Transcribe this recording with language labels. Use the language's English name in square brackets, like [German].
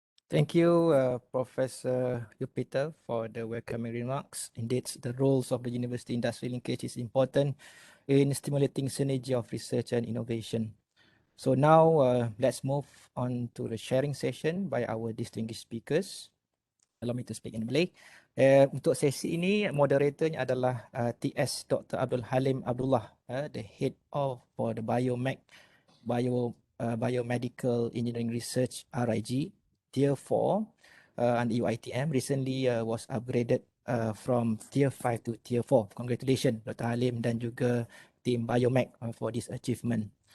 [English] Thank you, Professor Yupiter, for the welcoming remarks. Indeed, the roles of the university-industry linkage is important in stimulating synergy of research and innovation. So now let's move on to the sharing session by our distinguished speakers. Allow me to speak in Malay. [Malay] Untuk sesi ini, moderatornya adalah TS Dr. [English] Abdul Halim Abdullah, the head of for the BioMec, Biomedical Engineering Research RIG, Tier 4 under UiTM, recently was upgraded from Tier 5 to Tier 4. Congratulations Dr. Halim [Malay] dan juga [English] team BioMec for this achievement.